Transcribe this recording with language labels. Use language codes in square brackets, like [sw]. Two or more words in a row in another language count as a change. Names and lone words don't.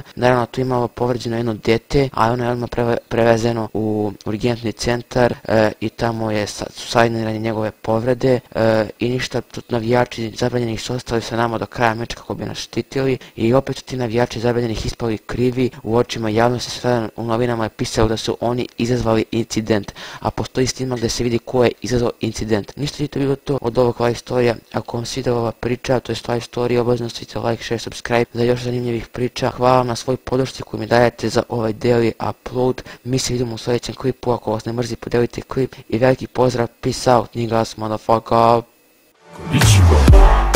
[sr] Naravno tu imalo povređeno jedno dete, a ono je odmah prevezeno u urgentni centar i tamo su sanirane njegove povrede i ništa, tu navijači zabranjenih su ostali sa nama do kraja meča kako bi nas štitili i opet su ti navijači zabranjenih ispali krivi u očima javnosti. Sada u novinama je pisalo da su oni izazvali incident, a postoji snimak gdje se vidi ko je izazvao incident. Ništa je to bilo to od ovog live storija. Ako vam svidjela ova priča, to je [en] live story, [sr] obavezno stavite [en] like, share, subscribe [sr] za još zanimljivih priča. Hvala vam na svoj podršci koju mi dajete za ovaj [en] daily upload. [sr] Mi se vidimo u sljedećem klipu, ako vas ne mrzi podelite klip i veliki pozdrav, [en] peace out, niggas, motherfucker.